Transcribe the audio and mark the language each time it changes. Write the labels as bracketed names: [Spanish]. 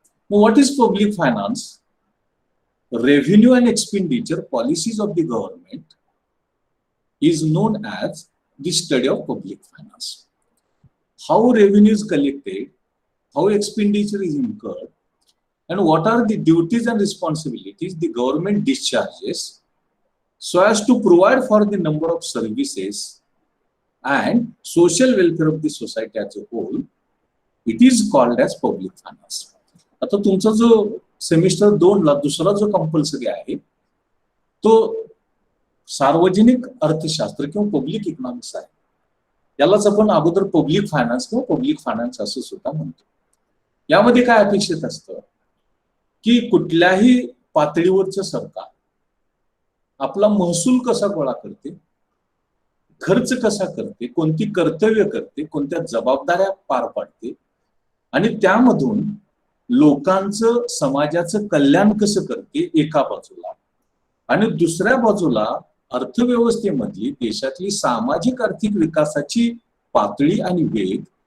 [Marathi] मग [English] What is public finance? Revenue and expenditure policies of the government is known as the study of public finance. How revenue is collected, how expenditure is incurred, and what are the duties and responsibilities the government discharges so as to provide for the number of services and social welfare of the society as a whole, it is called as public finance. [Marathi] आता तुमचा जो semester 2 ला दुसरा जो compulsory आहे तो सार्वजनिक अर्थशास्त्र किंवा पब्लिक इकॉनॉमिक्स आहे. यालाच आपण अगोदर पब्लिक फायनान्स किंवा पब्लिक फायनान्स असं सुद्धा म्हणतो. यामध्ये काय अपेक्षित असतं की कुठल्याही पातळीवरचं सरकार आपला महसूल कसा गोळा करते, खर्च कसा करते, कोणती कर्तव्य करते, कोणत्या जबाबदाऱ्या पार पाडते आणि त्यामधून लोकांचं, समाजाचं कल्याण कसं करते एका बाजूला, आणि दुसऱ्या बाजूला अर्थव्यवस्थेमधली देशातली सामाजिक आर्थिक विकासाची पातळी आणि वेग